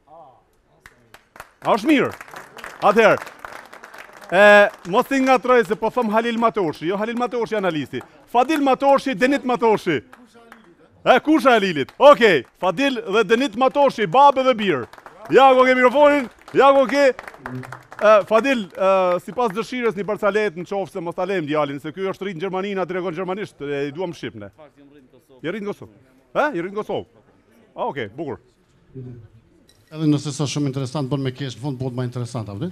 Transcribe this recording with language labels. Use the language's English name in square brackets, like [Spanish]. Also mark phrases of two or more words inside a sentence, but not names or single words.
[Albanian] A është mirë? Atëherë, mos t'i ngatroj se po thëm Halil Matoshi, jo Halil Matoshi analisti. Fadil Matoshi, Denit Matoshi. Kusha e Lilit. Okej, Fadil dhe Denit Matoshi, Babe dhe Bir. Ja ko ke mikrofonin, ja ko ke... Fadil, si pas dëshires një parcalet në qofë se mos ta lejmë djalin, se kjo është rritë në Gjermani, na të regon gjermanisht, i duam Shqipne. Je rritë në Kosovë. Je rritë në Kosovë. Okej, bukur. Edhe nëse sa shumë interesant, bën me kesh, në fund bëhet ma interesant, apëti?